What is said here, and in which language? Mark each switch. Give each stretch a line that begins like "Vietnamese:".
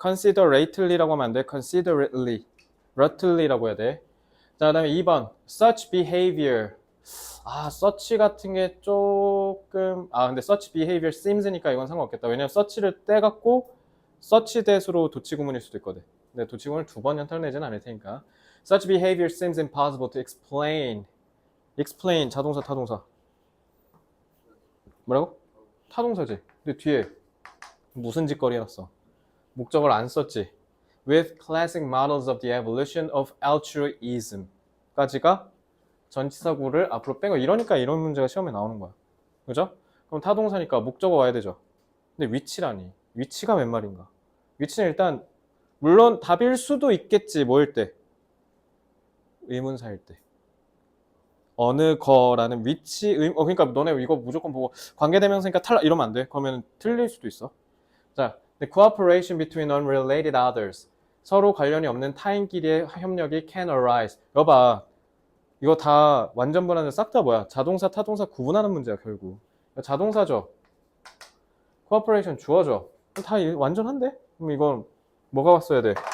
Korean: considerately라고 하면 안 돼. considerately. rutly라고 해야 돼. 자, 그 다음에 2번 such behavior. such 같은 게 조금 근데
English: such behavior semes
Korean: 니까 이건 상관없겠다. 왜냐면 such를 떼갖고 such that으로 도치구문일 수도 있거든. 근데 도치구문을 두 번 연타를 내지는 않을 테니까.
English: Such behavior seems impossible to explain.
Korean: explain 자동사 타동사. 뭐라고? 타동사지. 근데 뒤에 무슨 짓거리 해놨어? 목적을 안 썼지.
English: With classic models of the evolution of altruism 까지가 전치사구를 앞으로 뺀 거.
Korean: 이러니까 이런 문제가 시험에 나오는 거야. 그죠? 그럼 타동사니까 목적어 와야 되죠. 근데 위치라니. 위치가 웬 말인가? 위치는 일단 물론 답일 수도 있겠지. 뭐일 때? 의문사일 때. 어느 거라는 위치 그러니까 너네 이거 무조건 보고 관계대명사니까 탈락 이러면 안 돼. 그러면 틀릴 수도 있어.
English: 자, the cooperation between unrelated others.
Korean: 서로 관련이 없는 타인끼리의 협력이
English: can arise.
Korean: 여봐. 이거 다 완전 불안해. 싹 다 뭐야? 자동사, 타동사 구분하는 문제야, 결국. 자동사죠. cooperation 주어죠. 다 완전한데? 그럼 이건 뭐가 왔어야 돼?